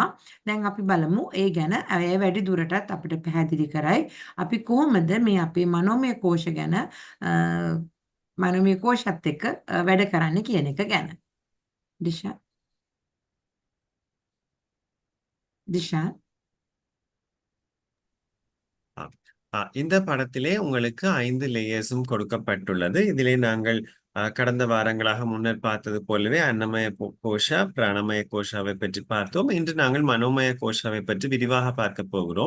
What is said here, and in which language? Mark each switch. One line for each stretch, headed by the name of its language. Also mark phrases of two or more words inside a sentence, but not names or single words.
Sinhala: දැන් අපි බලමු ඒ ගැන. ඒ වැඩි දුරටත් අපිට පැහැදිලි කරයි අපි කොහොමද මේ අපේ මනෝමය කෝෂ ගැන මනෝමය කෝෂත් එක්ක වැඩ කරන්න කියන එක ගැන. දිශා
Tamil: இந்த படத்திலே உங்களுக்கு 5 லேயர்ஸும் கொடுக்கப்பட்டுள்ளது. இதிலே நாங்கள் கடந்த வாரங்களாக முன்னர் பார்த்தது போலவே அன்னமய கோஷா, பிராணமய கோஷாவை பற்றி பார்த்தோம். இன்று நாங்கள் மனோமய கோஷாவை பற்றி விரிவாக பார்க்க போகிறோம்.